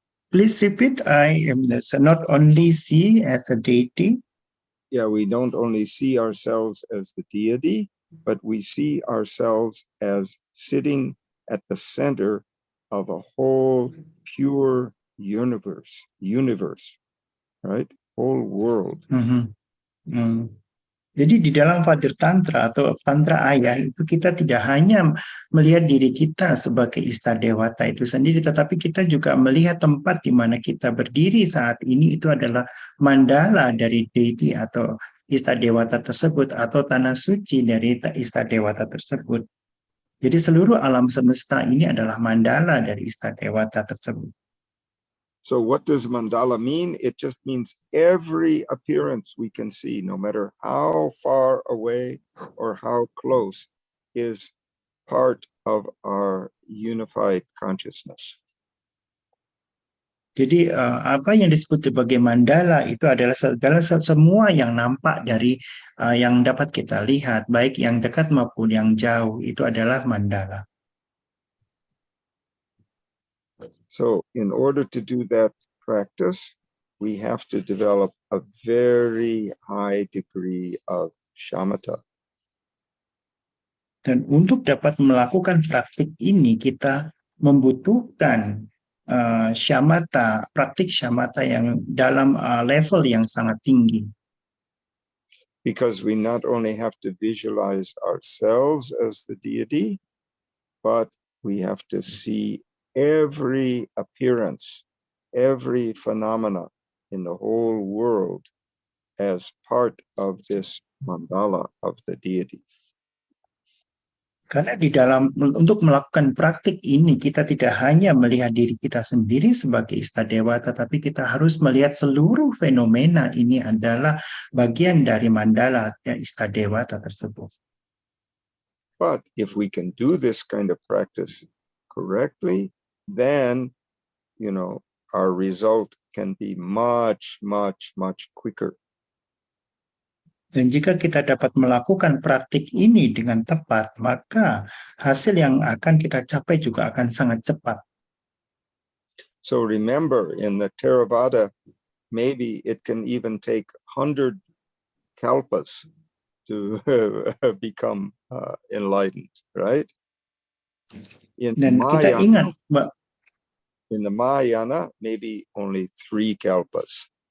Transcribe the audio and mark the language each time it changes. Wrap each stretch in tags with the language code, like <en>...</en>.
<en>Please repeat. Not only see as a deity. Yeah, we don't only see ourselves as the deity, but we see ourselves as sitting at the center of a whole pure universe, right? Whole world.</en> <id>Jadi di dalam Father Tantra atau Tantra Ayah itu kita tidak hanya melihat diri kita sebagai Istadewata itu sendiri, tetapi kita juga melihat tempat di mana kita berdiri saat ini itu adalah mandala dari deity atau Istadewata tersebut atau tanah suci dari Istadewata tersebut. Jadi seluruh alam semesta ini adalah mandala dari Istadewata tersebut.</id> <en>So what does mandala mean? It just means every appearance we can see, no matter how far away or how close, is part of our unified consciousness.</en> <id>Jadi apa yang disebut sebagai mandala itu adalah semua yang nampak dari yang dapat kita lihat, baik yang dekat maupun yang jauh, itu adalah mandala.</id> <en>So in order to do that practice, we have to develop a very high degree of shamatha.</en> <id>Dan untuk dapat melakukan praktik ini, kita membutuhkan shamata, praktik shamata yang dalam level yang sangat tinggi.</id> <en>Because we not only have to visualize ourselves as the deity, but we have to see every appearance, every phenomena in the whole world as part of this mandala of the deity.</en> <id>Karena untuk melakukan praktik ini, kita tidak hanya melihat diri kita sendiri sebagai Istadewa, tetapi kita harus melihat seluruh fenomena ini adalah bagian dari mandala Istadewa tersebut.</id> <en>But if we can do this kind of practice correctly, then, our result can be much, much, much quicker.</en> <id>Dan jika kita dapat melakukan praktik ini dengan tepat, maka hasil yang akan kita capai juga akan sangat cepat.</id> <en>So remember, in the Theravada, maybe it can even take 100 kalpas to become enlightened, right?</en> <id>Dan kita ingat,</id> <en>in the Mahayana, maybe only 3 kalpas.</en>